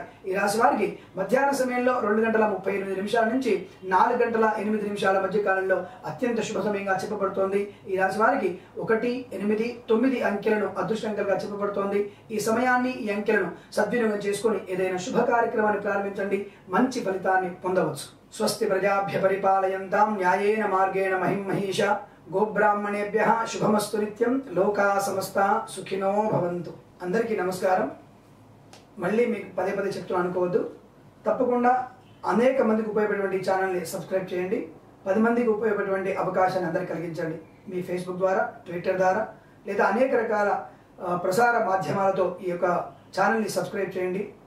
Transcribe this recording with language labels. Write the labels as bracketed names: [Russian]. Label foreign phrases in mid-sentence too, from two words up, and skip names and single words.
[Telugu] ఈ రాశి వారికి మధ్యాహ్న సమయంలో 2:38 నుంచి 4:08 మధ్య కాలంలో అత్యంత శుభ సమయంగా చెప్పబడుతోంది. ఈ రాశి వారికి 1, 8, 9 అంకెలను అదృష్టంకరంగా చెప్పబడుతోంది. ఈ సమయాన్ని, ఈ అంకెలను సద్వినియోగం చేసుకుని ఏదైనా శుభ కార్యక్రమాన్ని ప్రారంభించండి. మంచి ఫలితాన్ని పొందవచ్చు. [Sanskrit] స్వస్తి ప్రజాభ్య పరిపాలయంతాం న్యాయేన మార్గేణ మహిం మహీష. గోబ్రాహ్మణేభ్యః శుభమస్తు నిత్యం. లోకా సమస్తా సుఖినో భవంతు. [Telugu] అందరికీ నమస్కారం. మళ్ళీ మీకు పదే పదే చెప్తున్నా అనుకోవద్దు. తప్పకుండా అనేక మందికి ఉపయోగపడేటువంటి ఛానల్ని సబ్స్క్రైబ్ చేయండి. 10 మందికి ఉపయోగపడేటువంటి అవకాశాన్ని అందరికీ కలిగించండి. మీ ఫేస్బుక్ ద్వారా, ట్విట్టర్ ద్వారా లేదా అనేక రకాల ప్రసార మాధ్యమాలతో ఈ యొక్క ఛానల్ని సబ్స్క్రైబ్ చేయండి.